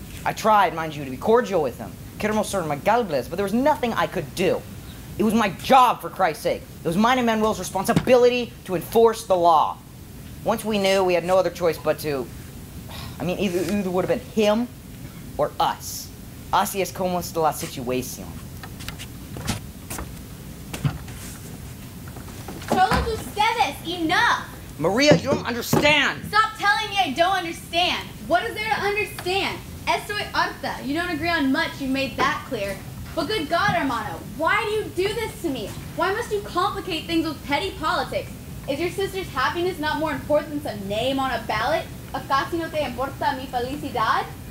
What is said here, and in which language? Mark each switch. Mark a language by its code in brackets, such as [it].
[en] I tried, mind you, to be cordial with him. [es] Queremos ser amigables, [en] but there was nothing I could do. It was my job, for Christ's sake. It was mine and Manuel's responsibility to enforce the law. Once we knew, we had no other choice but to... I mean, either would have been him or us. [es] Así es como está la situación. Todos ustedes, [en] enough! Maria, you don't understand! Stop telling me I don't understand. What is there to understand? [es] Estoy harta. [en] You don't agree on much, you made that clear. But good God, hermano, why do you do this to me? Why must you complicate things with petty politics? Is your sister's happiness not more important than some name on a ballot? [es] ¿Acaso no te importa mi felicidad?